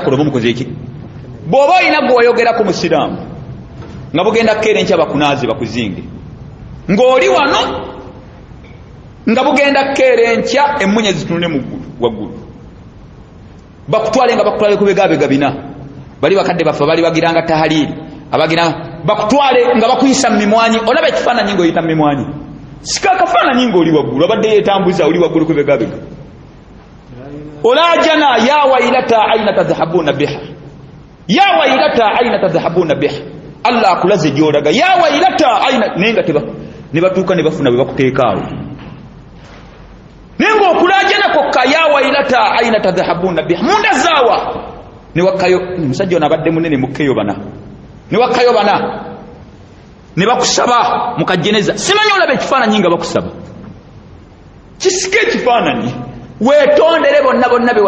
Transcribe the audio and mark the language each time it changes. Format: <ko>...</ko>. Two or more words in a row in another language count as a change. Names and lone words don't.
<lg>akola oba mukoze eki bw'oba olina gwe wayogerako musiraamu nga bugenda kukeera enkya bakunaaze bakuzinge ng'oli wano nga bugenda kukeera enkya emmunye zitunule waggulu bakutwale nga bakutwale ku begaabega bina bali bakadde baffe bali bagiranga tahaliri abagira bakutwale nga bakuyisa mu mimwanyi olaba ekifaananyi ng'oyita mu mimwanyi sika akafaananyi ng'oli waggulu abadde yeetambuza oli waggulu ku begaabega olajana</lg> <ar>يا ويلتا أين تذهبون بها يا ويلتا أين تذهبون بها</ar> <lg>Allah akulaze gyolaga</lg> <ar>يا ويلتا أين</ar> <lg>nenga ne batuuka ne bafuna bwe bakuteekaawo nenga okulajana kokka</lg> <ar>يا ويلتا أين تذهبون بها</ar> <lg>munda zaawa ne wakayo musajja ono abadde munene mukeyo bana ne wakayo bana ne bakusaba mukajeneza simanyi olabe ekifaananyi nga bakusaba kisike ekifaananyi weetondere bonna be</lg>